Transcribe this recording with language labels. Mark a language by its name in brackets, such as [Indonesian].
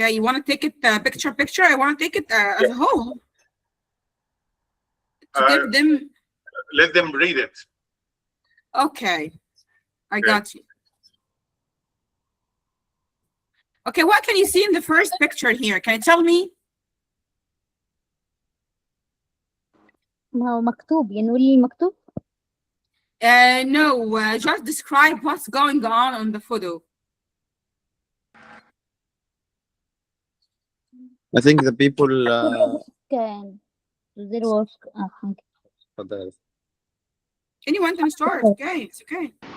[English] You want to take it picture? I want to take it as a whole to give them. Let them read it. Okay, I got you. Okay, what can you see in the first picture here? Can you tell me? [Arabic] ما هو مكتوب يعني قولي المكتوب. [English] No, just describe what's going on the photo. I think the people [Arabic] كان [English] their work [Arabic] حاجة. [English] Anyone can start. Okay, it's okay.